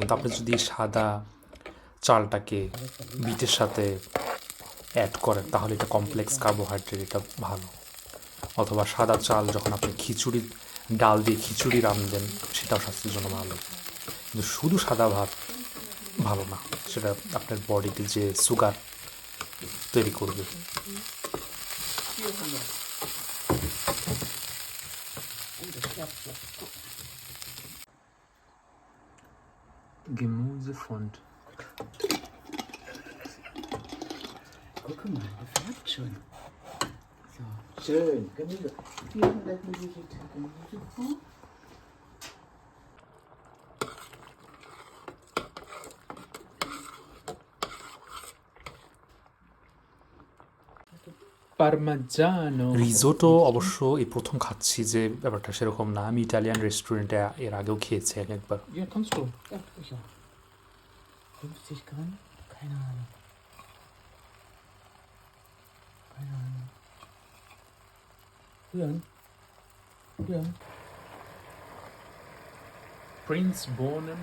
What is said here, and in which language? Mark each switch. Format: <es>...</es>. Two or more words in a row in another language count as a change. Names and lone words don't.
<bn>কিন্তু আপনি যদি সাদা চালটাকে বিটের সাথে অ্যাড করেন তাহলে এটা</bn> <en>complex carbohydrate,</en> <bn>এটা ভালো। অথবা সাদা চাল যখন আপনি খিচুড়ি, ডাল দিয়ে খিচুড়ি রাঁধবেন, সেটাও স্বাস্থ্যের জন্য ভালো। কিন্তু শুধু সাদা ভাত ভালো না, সেটা আপনার বডিতে যে সুগার তৈরি করবে।</bn> <de>Gemüsefond. Guck mal, das klappt schon. So, schön. Gemüse. 400 Milliliter Gemüsefond. Parmigiano.</de> <bn>রিসোটো অবশ্য এই প্রথম খাচ্ছি, যে ব্যাপারটা সেরকম না। আমি ইটালিয়ান রেস্টুরেন্টে এর আগেও খেয়েছি একবার।</bn> <de>Ja, kannst du. Ja, sicher. 50 Gramm? Keine Ahnung. Keine Ahnung. Rühren. Rühren. Prince Bohnen.</de>